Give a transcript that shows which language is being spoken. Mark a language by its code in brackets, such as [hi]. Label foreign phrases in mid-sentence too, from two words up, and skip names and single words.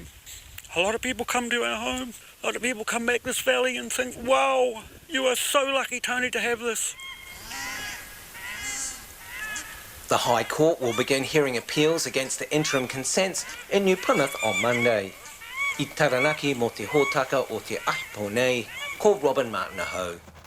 [en] A lot of people come to our home. A lot of people come back this valley and think, wow, you are so lucky, Tony, to have this. The High Court will begin hearing appeals against the interim consents in New Plymouth on Monday. [mi] I Taranaki mo te hōtaka o te Aipo nei, ko Robin Martin Aho.